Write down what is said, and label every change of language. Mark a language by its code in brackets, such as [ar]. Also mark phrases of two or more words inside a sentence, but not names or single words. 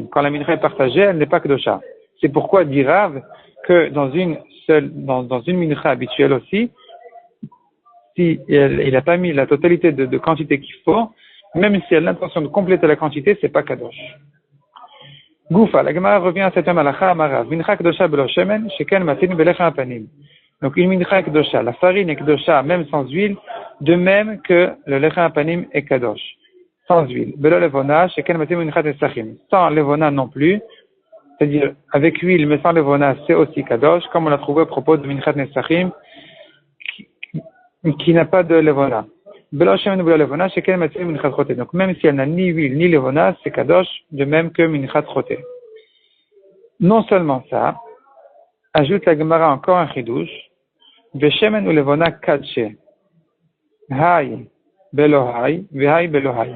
[fr] Quand la mincha est partagée, elle n'est pas kedosha. C'est pourquoi dit Rav que dans une mincha habituelle aussi, si il n'a pas mis la totalité de quantité qu'il faut, même si elle a l'intention de compléter la quantité, c'est pas kadosh. Goufa, la Gemara revient à cette même halakha amarav. [he] מנחה קדושה בלא שמן, שכן מצינו בלחם הפנים. [fr] Donc une mincha kedosha, la farine est kedosha même sans huile, de même que le [he] לחם הפנים [fr] est kadosh, sans huile. [he] בלא לבונה, שכן מצינו מנחת נסכים. [fr] Sans levona non plus, c'est-à-dire avec huile mais sans levona, c'est aussi kadosh, comme on l'a trouvé à propos de [he] מנחת נסכים, [fr] qui n'a pas de levona. [he] בלא שמן בלא לבונה, שכן מצינו מנחת חוטא. [fr] Donc même si elle n'a ni huile ni levona, c'est kadosh, de même que [he] מנחת חוטא. [fr] Non seulement ça, ajoute la Gemara encore un chidouche, Veshemen ou [he] לבונה קדשי, הא בלא הא, והא בלא הא.